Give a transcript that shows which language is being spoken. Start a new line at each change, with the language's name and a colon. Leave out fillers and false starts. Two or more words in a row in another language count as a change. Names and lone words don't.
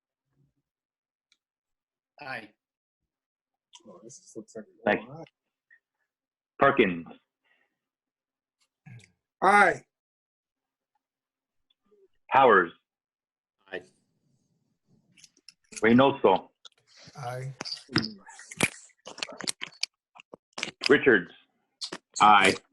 English: Aye. Thank you. Perkins, Aye. Powers, Aye. Reynoso, Aye. Richards, Aye.